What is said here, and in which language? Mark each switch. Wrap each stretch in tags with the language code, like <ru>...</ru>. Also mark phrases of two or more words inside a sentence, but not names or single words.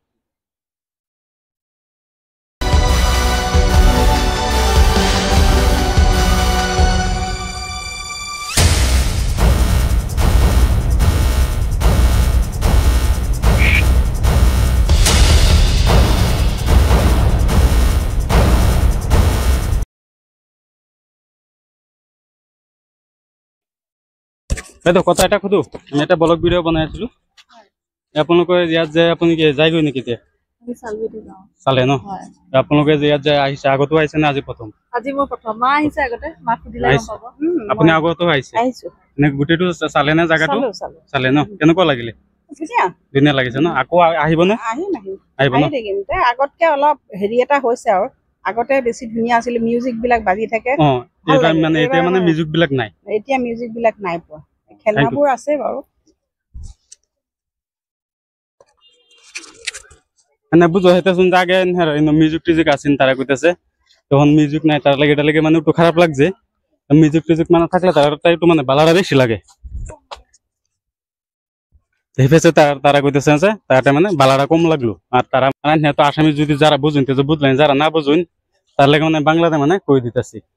<as>এই তো কথা এটা খুদু, আমি একটা ব্লগ ভিডিও বনাইছিলো। আপোনালোকে ইয়াত যে আপুনি কি যায়গৈ নেকি এতিয়া? চালে ন? আপোনালোকে যে ইয়াত যে আহিছে, আগতো আহিছে না আজি প্ৰথম? আজি মই প্ৰথম। মা আহিছে আগতে, মাক সুধিলে গম পাব। আপুনি আগতো আহিছে? এনে গোটেইটো চালে নে জাগাটো? চালে ন? কেনেকুৱা লাগিলে? ধুনীয়া লাগিছে ন? আকৌ আহিব নে? আহিব ন? আগতকে অলপ হেৰি এটা হৈছে আৰু। আগতে বেছি ধুনীয়া আছিল, মিউজিক বিলাক বাজি থাকে। এতিয়া মানে মিউজিক বিলাক নাই। এতিয়া মিউজিক বিলাক নাই পোৱা। খেলনাবোৰ আছে বাৰু।</as> <bn>এনে বুঝো হেতেছুন আগে মিউজিক টিউজিক আসেন, তারা কইতেছে তখন মিউজিক নাই, তার লাগে এটা লাগে মানে একটু খারাপ লাগছে। মিউজিক টিউজিক মানে থাকলে তারা একটু মানে বালাটা বেশি লাগে। তারা কইতেছে যে তারটা মানে বালাটা কম লাগলো। আর তারা মানে তো আসামি যদি যারা বুঝুন তো বুঝলেন, যারা না বুঝুন তার লাগে মানে বাংলাতে মানে কই দিতেছি।</bn>